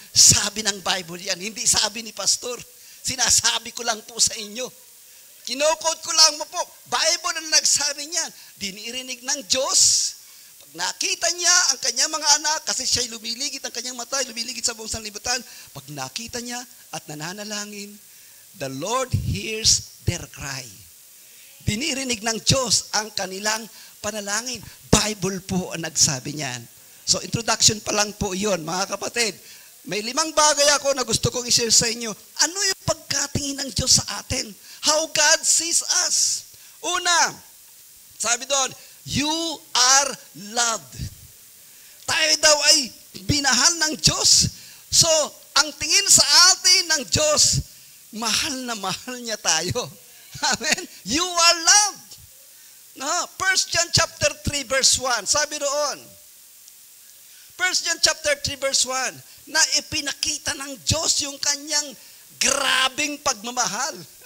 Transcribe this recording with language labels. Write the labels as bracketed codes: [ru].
[tl] Sabi ng Bible yan, hindi sabi ni pastor. Sinasabi ko lang po sa inyo. Kinokode ko lang mo po. Bible na nagsabi niyan. Dinirinig ng Diyos. Pag nakita niya ang kanyang mga anak, kasi siya'y lumiligit ang kanyang mata, lumiligit sa buong sanlibutan. Pag nakita niya at nananalangin, [en] the Lord hears their cry. [tl] Dinirinig ng Diyos ang kanilang panalangin. Bible po ang nagsabi niyan. So introduction pa lang po yun, mga kapatid. May 5 bagay ako na gusto kong i-share sa inyo. Ano yung pagkatingin ng Diyos sa atin? [en] How God sees us. [tl] Una, sabi doon, [en] you are loved. [tl] Tayo daw ay binahal ng Diyos. So, ang tingin sa atin ng Diyos, mahal na mahal niya tayo. Amen? [en] You are loved. [tl] No? 1 John chapter 3 verse 1, sabi doon, 1 John chapter 3 verse 1, na ipinakita ng Diyos yung kanyang grabing pagmamahal.